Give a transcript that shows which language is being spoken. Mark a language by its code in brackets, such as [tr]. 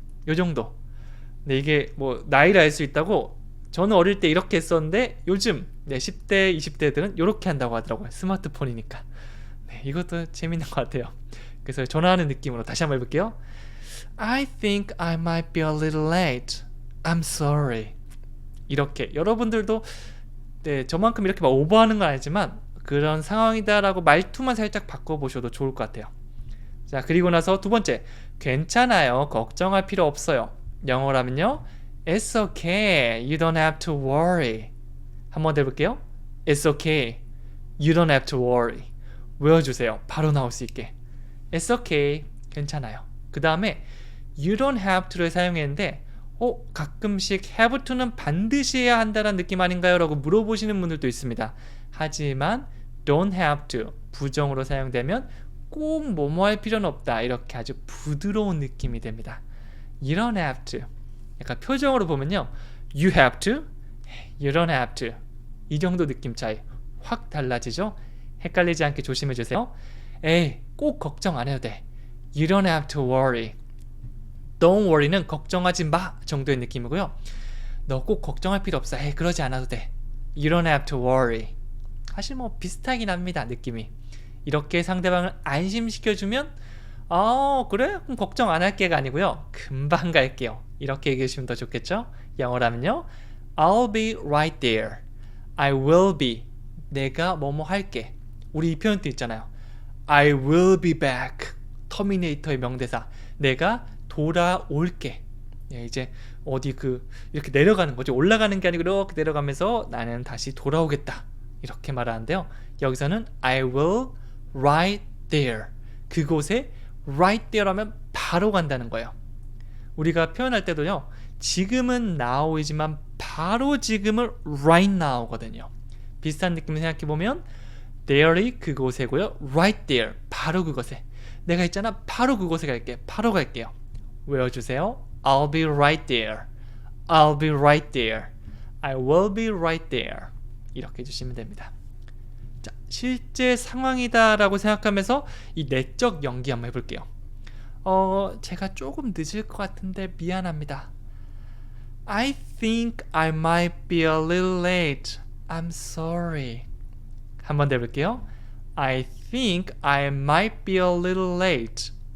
[ko] 요 정도. 네, 이게 뭐 나이를 알 수 있다고 저는 어릴 때 이렇게 했었는데 요즘 10대, 20대들은 이렇게 한다고 하더라고요. 스마트폰이니까. 네, 이것도 재밌는 것 같아요. 그래서 전화하는 느낌으로 다시 한번 해볼게요. [en] I think I might be a little late. I'm sorry. [ko] 이렇게 여러분들도 네, 저만큼 이렇게 막 오버하는 건 아니지만 그런 상황이다라고 말투만 살짝 바꿔보셔도 좋을 것 같아요. 자, 그리고 나서 두 번째, 괜찮아요. 걱정할 필요 없어요. 영어라면요, [en] It's okay. You don't have to worry. [ko] 한번 더 해볼게요. [en] It's okay. You don't have to worry. [ko] 외워주세요. 바로 나올 수 있게. [en] It's okay. [ko] 괜찮아요. 그 다음에 [en] You don't have to [ko] 를 사용했는데 가끔씩 have to는 반드시 해야 한다는 느낌 아닌가요? 라고 물어보시는 분들도 있습니다. 하지만 [en] don't have to [ko] 부정으로 사용되면 꼭 뭐뭐 할 필요는 없다. 이렇게 아주 부드러운 느낌이 됩니다. [en] You don't have to. [ko] 약간 표정으로 보면요, [en] You have to, You don't have to. [ko] 이 정도 느낌 차이 확 달라지죠? 헷갈리지 않게 조심해 주세요. 에이, 꼭 걱정 안 해도 돼. [en] You don't have to worry. Don't worry [ko] 는 걱정하지 마 정도의 느낌이고요. 너 꼭 걱정할 필요 없어. 에이, 그러지 않아도 돼. [en] You don't have to worry. [ko] 사실 뭐 비슷하긴 합니다, 느낌이. 이렇게 상대방을 안심시켜주면 그래? 그럼 걱정 안 할게가 아니고요, 금방 갈게요. 이렇게 얘기해 주시면 더 좋겠죠? 영어라면요, [en] I'll be right there. I will be. [ko] 내가 뭐뭐 할게. 우리 이 표현도 있잖아요. [en] I will be back. [ko] 터미네이터의 명대사. 내가 돌아올게. 예, 이제 어디 이렇게 내려가는 거죠. 올라가는 게 아니고 이렇게 내려가면서 나는 다시 돌아오겠다. 이렇게 말하는데요. 여기서는 [en] I will right there. [ko] 그곳에 [en] right there [ko] 하면 바로 간다는 거예요. 우리가 표현할 때도요, 지금은 now이지만 바로 지금은 [en] right now [ko] 거든요. 비슷한 느낌을 생각해보면 there이 그곳에고요, [en] right there [ko] 바로 그곳에. 내가 있잖아, 바로 그곳에 갈게. 바로 갈게요. 외워주세요. [en] I'll be right there. I'll be right there. I will be right there. [ko] 이렇게 해주시면 됩니다. 자, 실제 상황이다 라고 생각하면서 이 내적 연기 한번 해볼게요. 제가 조금 늦을 것 같은데 미안합니다. [en] I think I might be a little late. I'm sorry. [ko] 한번 더 해볼게요. [en] I think I might be a little late.